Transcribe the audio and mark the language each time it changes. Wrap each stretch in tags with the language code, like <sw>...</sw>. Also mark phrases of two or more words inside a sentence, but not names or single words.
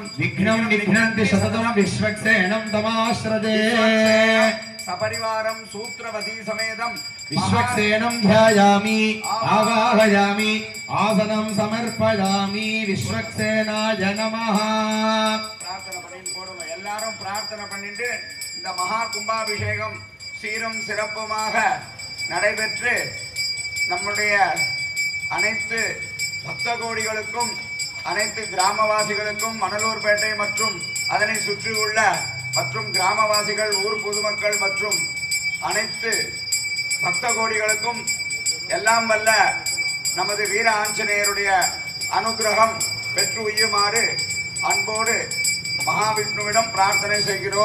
<sa>विघ्नं निघ्नन्ति शततं विश्वक्सेनं तमाश्रजे सपरिवारं सूत्रवती समेतं विश्वक्सेनं ध्यायामि आवाहयामि आसनं समर्पयामि विश्वक्सेनाय नमः</sa> <ta>प्रार्थना பண்ணிட்டு போடுங்க எல்லாரும் பிரார்த்தனை பண்ணிட்டு இந்த மகா கும்பாபிஷேகம் சீரும் சிறப்புமாக நடைபெற்று நம்முடைய அனைத்து பக்த கோடிகளுக்கும் அனைத்து கிராமவாசிகளுக்கும் மணலூர்பேட்டை மற்றும் அதனை சுற்றியுள்ள மற்றும் கிராமவாசிகள் ஊர் பொதுமக்கள் மற்றும் அனைத்து பக்த கோடிகளுக்கும் எல்லாம் வல்ல நமது வீர ஆஞ்சநேயருடைய அனுகிரகம் பெற்று உய்யுமாறு அன்போடு மகாவிஷ்ணுவிடம் பிரார்த்தனை செய்கிறோம்.</ta>